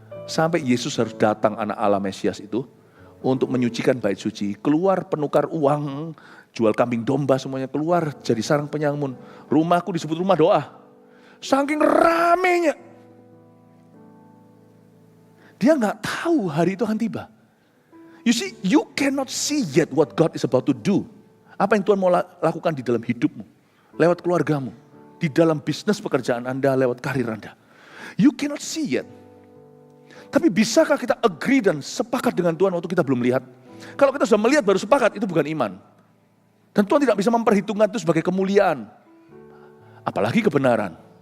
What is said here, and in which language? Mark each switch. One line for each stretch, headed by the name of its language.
Indonesian: Sampai Yesus harus datang, anak Allah Mesias itu, untuk menyucikan bait suci. Keluar penukar uang, jual kambing domba semuanya keluar, jadi sarang penyamun. Rumahku disebut rumah doa. Saking ramainya. Dia gak tahu hari itu akan tiba.
English: You see, you cannot see yet what God is about to do.
Indonesian: Apa yang Tuhan mau lakukan di dalam hidupmu, lewat keluargamu, di dalam bisnis pekerjaan Anda, lewat karir Anda.
English: You cannot see yet.
Indonesian: Tapi bisakah kita
English: agree
Indonesian: dan sepakat dengan Tuhan waktu kita belum lihat? Kalau kita sudah melihat baru sepakat, itu bukan iman. Dan Tuhan tidak bisa memperhitungkan itu sebagai kemuliaan. Apalagi kebenaran.